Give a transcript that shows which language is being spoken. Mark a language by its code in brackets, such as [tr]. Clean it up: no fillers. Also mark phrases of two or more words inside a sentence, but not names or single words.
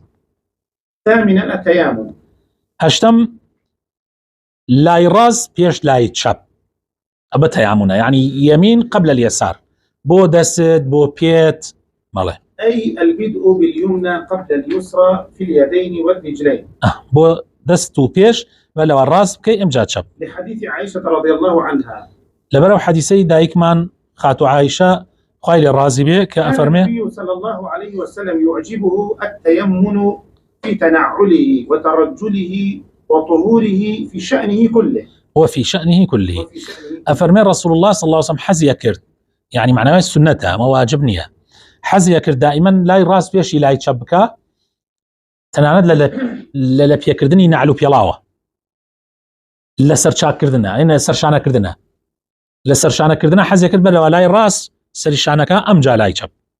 [ar] ثامنا التيامن. [ckb] هەشتم لای ڕاست پێش لای چەپ ئەبە تەیامونە یعنی [ar] یەمین قبل اليسار [ckb] بۆ دەست بۆ پێت مەڵێ [ar] أي البدء باليمنى قبل اليسرى في اليدين والرجلين. [ckb] بۆ دەست و پێش و لەوە ڕاست بکەی ئەمجا چەپ. [ar] لحديث عائشة رضي الله عنها [ckb] لەبەرەوە حەدیثەی دایکمان خاتو عایشە خوای لێ ڕازی بێ کە [ar] كان [ckb] ئەفەرمێ [ar] النبي صلى الله عليه وسلم يعجبه التيمن في تنعله وترجله وطهوره في شأنه كله. وفي شأنه كله وفي شأنه [ckb] ئەفەرمێ [ar] رسول الله صلى الله عليه وسلم [ckb] حەزیە کرد يعني معناوی سنەتە ئەمە واجب نییە حەزیە کرد دائما لای ڕاست پێشی لای چەپ بکە تەنانەت لە پێکردنی نەعل و پێڵاوە لە سەر چاککردنە ئینە سەرشانەکردنە لە سەرشانەکردنە حەزیە کرد بەرەوە لای ڕاست سەریشانەکە ئەمجا لای چەپ